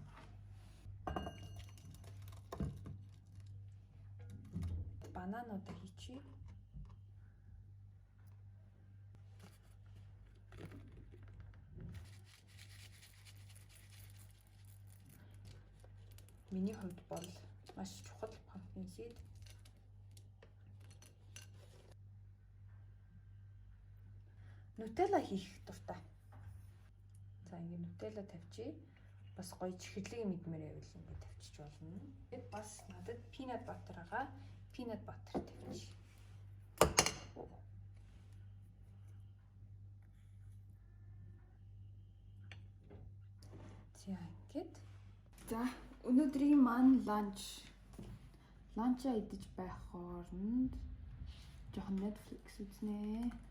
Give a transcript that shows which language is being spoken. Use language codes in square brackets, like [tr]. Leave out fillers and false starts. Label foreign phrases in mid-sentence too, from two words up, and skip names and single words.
[mn] Банануудаа хийчихье. Миний хувьд бол маш чухал [en] pumpkin seed. [mn] нутелла хийх дуртай. За ингээд нутелла тавьчих. Бас гоё чихэрлэг мэдмээр байвал ингээд тавьчих болно. Тэгээд бас надад [en] peanut butter [mn] байгаа. [en] Peanut butter [mn] тавьчих. За ингээд. За өнөөдрийн маань ланчаа идэж байх хооронд жоохон Netflix үзнэ.